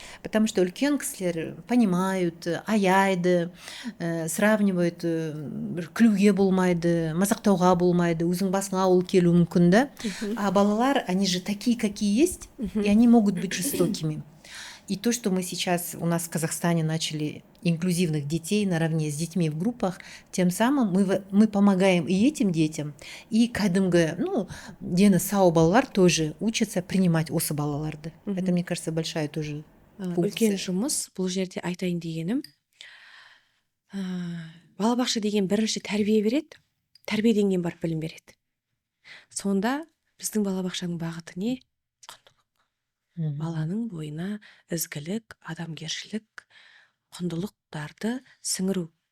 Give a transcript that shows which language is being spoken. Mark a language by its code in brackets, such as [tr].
[ru] Потому что [kk] үлкен кісілер [ru] понимают, [kk] аяйды, [ru] сравнивают, [kk] күлуге болмайды, мазақтауға болмайды, өзің басыңа ол келуі мүмкін, да? [ru] А балалар, они же такие, какие есть, и они могут быть жестокими. И то, что мы сейчас у нас в Казахстане начали инклюзивных детей наравне с детьми в группах, тем самым мы помогаем и этим детям, и [kk] кәдімгі, дені сау балалар [ru] тоже учатся принимать [kk] осы балаларды. [ru] Это, мне кажется, большая тоже [kk] үлкен жұмыс. Бұл жерде айтайын дегенім, балабақша деген бірінші тәрбие береді, тәрбиеден кейін барып білім береді. Сонда біздің балабақшаның бағыты не? Баланың бойына ізгілік, адамгершілік, құндылықтарды сіңіру.